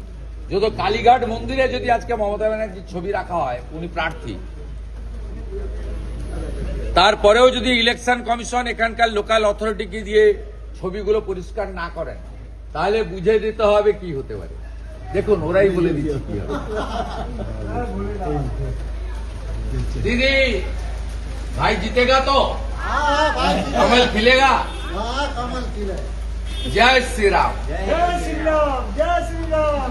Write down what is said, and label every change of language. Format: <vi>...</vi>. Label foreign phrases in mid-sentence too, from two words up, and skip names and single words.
<bn>যদি কালীঘাট মন্দিরে যদি আজকে মমতা ব্যানার্জির ছবি রাখা হয়, উনি প্রার্থী, তারপরেও যদি ইলেকশন কমিশন এখানকার লোকাল অথরিটিকে দিয়ে ছবিগুলো পরিষ্কার না করেন, তাহলে বুঝে দিতে হবে কি হতে পারে। দেখুন, ওরাই বলে দিচ্ছে কি হবে। দিদি ভাই</bn> <hi>जीतेगा तो कमल खिलेगा। जय श्री राम। जय श्री राम। जय श्री राम।</hi>